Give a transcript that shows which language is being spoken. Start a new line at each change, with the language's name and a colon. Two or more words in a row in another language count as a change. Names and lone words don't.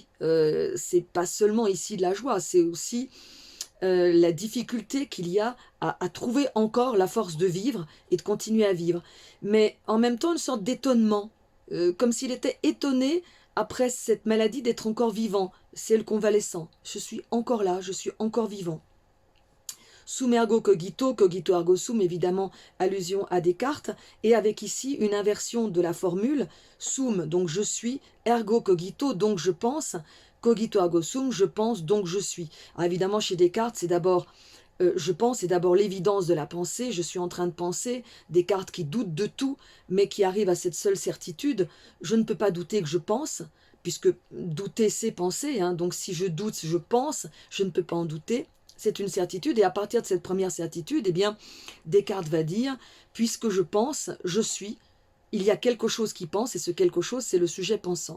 French: C'est pas seulement ici de la joie, c'est aussi la difficulté qu'il y a à trouver encore la force de vivre et de continuer à vivre. Mais en même temps, une sorte d'étonnement, comme s'il était étonné après cette maladie d'être encore vivant. C'est le convalescent. Je suis encore là, je suis encore vivant.
Latin: Sum ergo cogito, cogito ergo sum,
French: évidemment, allusion à Descartes, et avec ici une inversion de la formule, sum, donc je suis,
Latin: ergo cogito,
French: donc je pense,
Latin: cogito ergo sum,
French: je pense, donc je suis. Alors évidemment, chez Descartes, c'est d'abord je pense, c'est d'abord l'évidence de la pensée, je suis en train de penser, Descartes qui doute de tout, mais qui arrive à cette seule certitude, je ne peux pas douter que je pense, puisque douter c'est penser, donc si je doute, je pense, je ne peux pas en douter, c'est une certitude, et à partir de cette première certitude, eh bien, Descartes va dire, puisque je pense, je suis, il y a quelque chose qui pense, et ce quelque chose, c'est le sujet pensant.